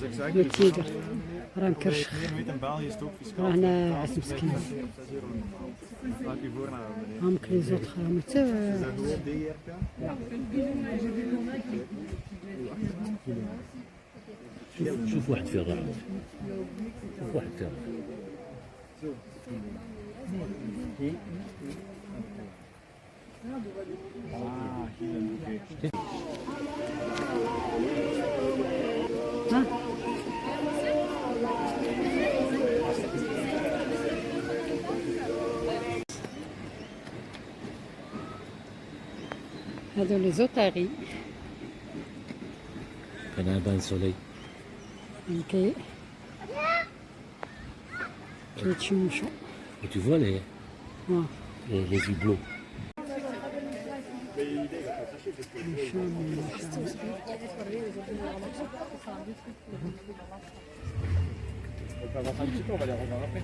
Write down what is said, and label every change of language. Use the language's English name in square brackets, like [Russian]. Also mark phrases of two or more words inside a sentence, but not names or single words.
[French] Le tigre. [Arabic] راه مكرشخ. [Dutch] Weet in België is het ook fiscaal. [Arabic] راه هنا عز مسكين. [Dutch] 6 euro normaal. Laat ik u voor naar beneden. [Arabic] هامك لي زوطخ راهم حتى [Dutch] Gewoon DRK. [Arabic] شوف واحد فيه الراحة. شوف واحد فيه الراحة. ها هادو لي زوطاري [French] كان un bain de soleil. [Arabic] كيتشمشوا. [French] Et tu vois les yeux bleus. On va un petit peu, on va les revoir après.